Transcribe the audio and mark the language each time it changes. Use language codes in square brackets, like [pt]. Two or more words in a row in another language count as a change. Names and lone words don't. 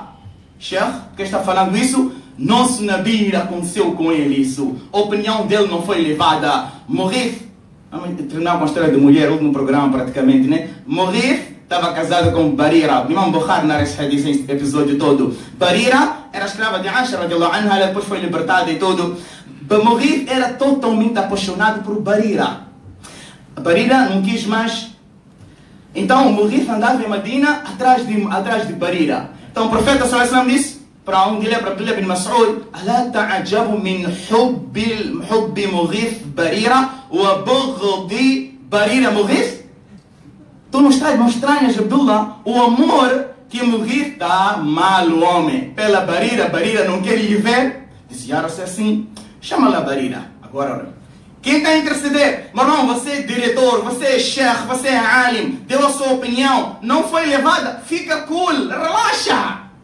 [pt] Sheikh, quem está falando isso? Nosso Nabi, aconteceu com ele isso. A opinião dele não foi levada. Mughith, vamos treinar com a história de mulher, último programa praticamente, né? Mughith estava casado com Barira. Imam Bukhari narra esse hadith, esse episódio todo. Barira era escrava de Aisha, [ar] رضي الله عنها, [pt] ela depois foi libertada e tudo. Mughith era totalmente apaixonado por Barira. Barira não quis mais. Então o Mughith andava em Medina atrás de Barira. Então o profeta [ar] صلى الله عليه وسلم [pt] disse para para Abdullah bin Mas'ud: [ar] "ألا تعجبون من حب مغيث بريرة وبغض بريرة مغيث?" [pt] Tu não estranhas, Abdullah, o amor que Mughith está mal o homem pela Barira. Barira não quer lhe ver. Disse: [ar] "يا رسول, [pt] assim, chama lá Barira. Agora, quem está a interceder? Meu irmão, você é diretor, você é sheikh, você é alim, deu a sua opinião, não foi levada, fica cool, relaxa.